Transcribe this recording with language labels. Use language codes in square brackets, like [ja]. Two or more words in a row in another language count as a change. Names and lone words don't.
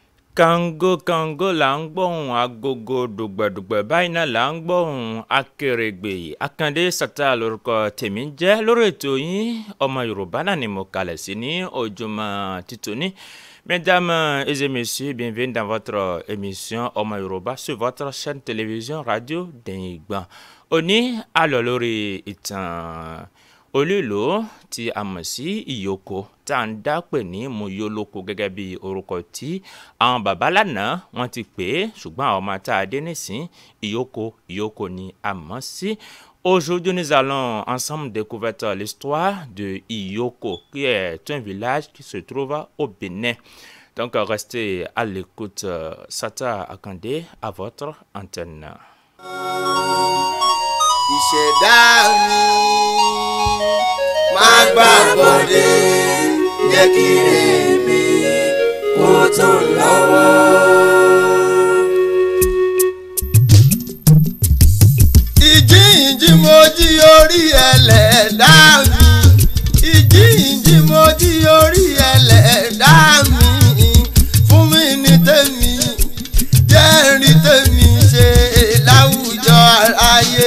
[yo] Kango kango là ń gbóhùn agogo dùgbẹ̀dùgbẹ̀ báyìí náà là ń gbóhùn akèrègbè Akande Sata lórúkọ tèmi jẹ́ lórí ètò yín ọmọ Yorùbá náà ni mo kalẹ̀ sí ní ojúmọ́ títòní. [fr] Mesdames et messieurs, bienvenue dans votre émission Ọmọ Yorùbá sur votre chaîne télévision radio Dẹ̀yìngbọ̀n. [yo] Òní a lọ lórí ìtàn olúìlú tí a mọ̀ sí ìyókò tá à ń dápè ní Muyoloko gẹ́gẹ́ bí orúkọ tí àwọn bàbá lánàá wọ́n ti pè é, ṣùgbọ́n àwọn ọmọ tá a dé nísìn ìyókò ni a mọ̀ sí. [fr] Aujourd'hui, nous allons ensemble découvrir l'histoire de Iyoko, qui est un village qui se trouve au Bénin. Donc, restez à l'écoute. Sata Akande, à votre antenne. [yo] Ìṣẹ̀dá mi máa gbàgbọ́dé jẹ́ kí èmi kó tó lọ́wọ́. Ìjíǹjí mo jí orí ẹlẹ́dá mi, ìjíǹjí mo jí orí ẹlẹ́dá mi, fún mi ní tèmi jẹ́ rí tèmi ṣe láwùjọ ayé.